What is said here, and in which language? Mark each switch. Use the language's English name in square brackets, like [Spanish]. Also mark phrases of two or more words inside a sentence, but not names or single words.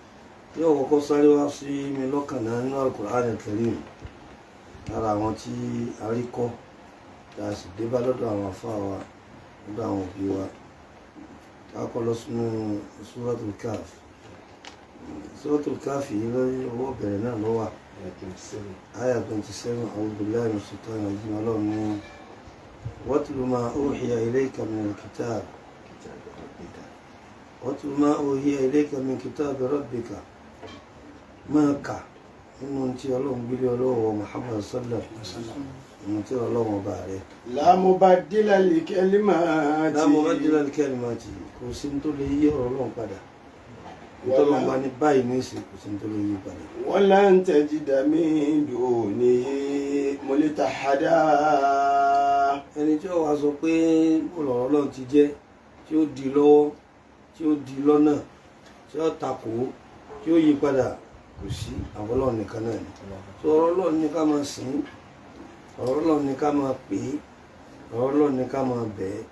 [Yoruba] Yóò kọ́kọ́ sáré wá sí mi lọ́kàn náà nínú Al-Qur'an Al-Karim lára àwọn tí a rí kọ́ tá a sì dé bá lọ́dọ̀ àwọn àfáà wa lọ́dọ̀ àwọn òbí wa tá a kọ́ lọ sínú Suratul Kahf. Suratul Kahf yìí lórí owó bẹ̀rẹ̀ náà ló wà. [Arabic] آية 27 أعوذ بالله من الشيطان الرجيم. [Yoruba] Ọlọ́run ní [Arabic] واتل ما أوحي إليك من الكتاب واتل ما أوحي إليك من كتاب ربك [Yoruba] máa kà nínú tí Ọlọ́run gbélé ọlọ́wọ́ Muhammad [Arabic] صلى الله عليه وسلم [Yoruba] nínú tí Ọlọ́run ọba rẹ̀. [Arabic] لا مبدل لكلمات. لا مبدل لكلمات, [Yoruba] kò sí tó lè yí ọ̀rọ̀ Ọlọ́run padà. Ìtọ́lọ́run bá ní báyìí ní ìsìn kò sí tó lè yí padà. [Arabic] ولن تجد من دونه ملتحدا. [Yoruba] Ẹni tí ó wá sọ pé ọ̀rọ̀ Ọlọ́run ti jẹ́ tí ó di lọ́wọ́ tí ó di lọ́nà tí ó takò tí ó yí padà kò sí, àwọn Ọlọ́run nìkan náà ni. So ọ̀rọ̀ Ọlọ́run ní ká máa sìn, ọ̀rọ̀ Ọlọ́run ní ká máa pè é, ọ̀rọ̀ Ọlọ́run ní ká máa bẹ̀ ẹ́.